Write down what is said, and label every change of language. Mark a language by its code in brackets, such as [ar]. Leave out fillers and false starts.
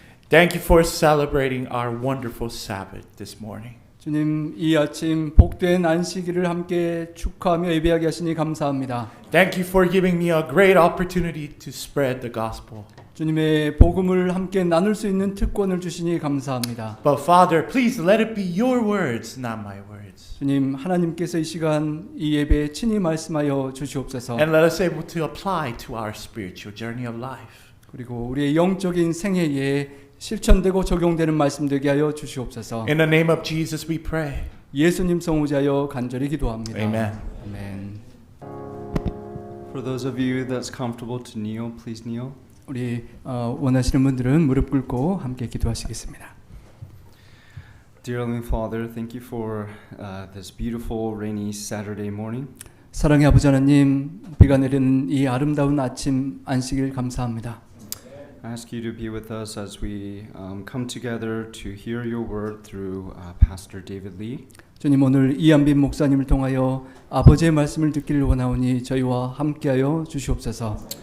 [en] thank you for celebrating our wonderful Sabbath this morning. [ko] 주님 이 아침 복된 안식일을 함께 축하하며 예배하게 하시니 감사합니다. [en] Thank you for giving me a great opportunity to spread the gospel. [ko] 주님의 복음을 함께 나눌 수 있는 특권을 주시니 감사합니다. [en] But Father, please let it be your words, not my words. [ko] 주님 하나님께서 이 시간 이 예배에 친히 말씀하여 주시옵소서. [en] And let us able to apply to our spiritual journey of life. [ko] 그리고 우리의 영적인 생애에 실천되고 적용되는 말씀 되게 하여 주시옵소서. [en] In the name of Jesus we pray. [ko] 예수님 성우자여 간절히 기도합니다. [en] Amen. [ko] 아멘. [en] For those of you that's comfortable to kneel, please kneel. [ko] 우리 원하시는 분들은 무릎 꿇고 함께 기도하시겠습니다. [en] Dear Heavenly Father, thank you for this beautiful rainy Saturday morning. [ko] 사랑의 아버지 하나님, 비가 내리는 이 아름다운 아침 안식일 감사합니다. [en] I ask you to be with us as we come together to hear your word through Pastor David Lee. [ko] 주님 오늘 이한빈 목사님을 통하여 아버지의 말씀을 듣기를 원하오니 저희와 함께하여 주시옵소서.